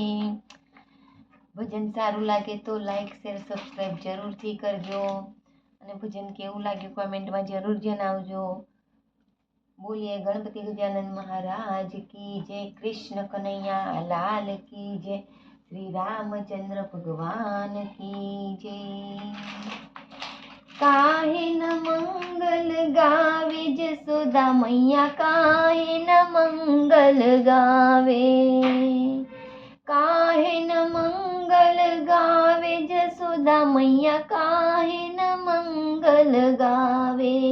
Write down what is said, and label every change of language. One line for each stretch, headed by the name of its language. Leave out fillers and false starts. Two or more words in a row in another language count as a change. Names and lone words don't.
Gujarati: ભજન સારું લાગે તો
English: like share subscribe
Gujarati: જરૂરથી કરજો અને ભજન કેવું લાગ્યું કોમેન્ટમાં જરૂર જણાવજો.
Hindi: બોલીએ गणपति गजानन महाराज की जय, कृष्ण कनैया लाल की जय, श्री रामचंद्र भगवान की जय. काहे न मंगल गावे जसोदा मैया, काहे न मंगल गावे, काहे न मंगल गावे जसोदा मैया, काहे न मंगल गावे.